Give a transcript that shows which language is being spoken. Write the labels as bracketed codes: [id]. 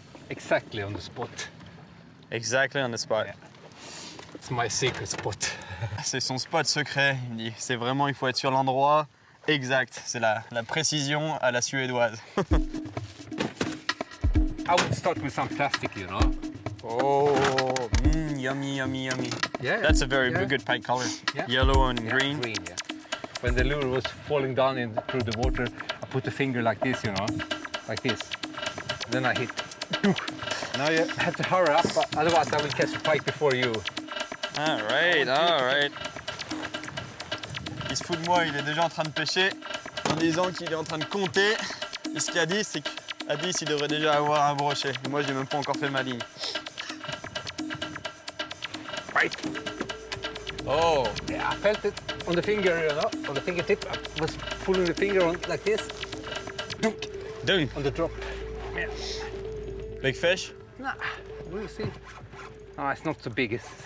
[en] Exactly on the spot. Exactly on the spot. Yeah. It's my secret spot. [fr] C'est son spot secret, il me dit. C'est vraiment, il faut être sur l'endroit exact. C'est la précision à la suédoise. [en] I would start with some plastic, you know. Oh, yummy, yummy, yummy. Yeah. That's a very good pike color. Yeah. Yellow and Yeah, green. green, yeah. When the lure was falling down through the water, I put the finger like this, you know, like this. Then I hit. Now you have to hurry up, otherwise I will catch a pike before you. All right, all right. [fr] Il se fout de moi, il est déjà en train de pêcher en disant qu'il est en train de compter. Et ce qu'il a dit, c'est qu'à 10, il devrait déjà avoir un brochet. Et moi, j'ai même pas encore fait ma ligne. [en] Right. Oh, yeah, I felt it on the finger, you know, on the fingertip. I was pulling the finger on like this. Dunk. On the drop. Yeah. Big fish? Nah, we'll see. Oh, it's not so big.